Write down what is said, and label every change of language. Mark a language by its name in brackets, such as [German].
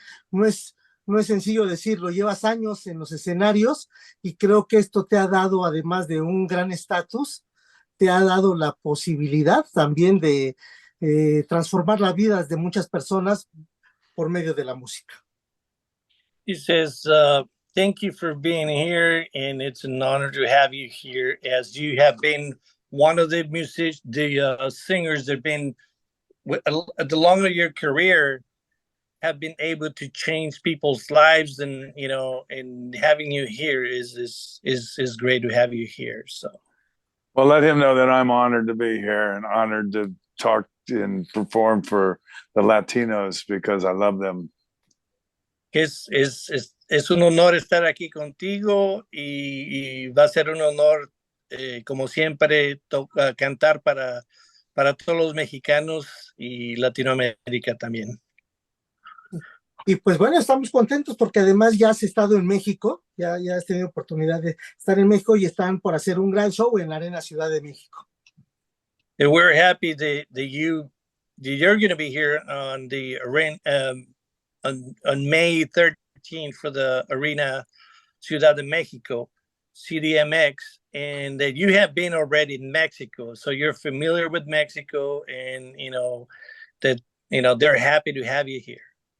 [Spanish] No es sencillo decirlo, llevas años en los escenarios y creo que esto te ha dado, además de un gran estatus, te ha dado la posibilidad también de transformar las vidas de muchas personas por medio de la música. [English] He says, thank you for being here, and it's an honor to have you here, as you have been one of the singers that have been, at the longer your career, have been able to change people's lives, and and having you here is great to have you here. So, well, let him know that I'm honored to be here and honored to talk and perform for the Latinos because I love them. [Spanish] Es un honor estar aquí contigo y va a ser un honor, como siempre, cantar para todos los mexicanos y Latinoamérica también. Y pues bueno, estamos contentos porque además ya has estado en México, ya has tenido oportunidad de estar en México y están por hacer un gran show en la Arena Ciudad de México. [English] And we're happy that you're going to be here on the arena on May 13th for the Arena Ciudad de Mexico, CDMX, and that you have been already in Mexico, so you're familiar with Mexico, and they're happy to have you here.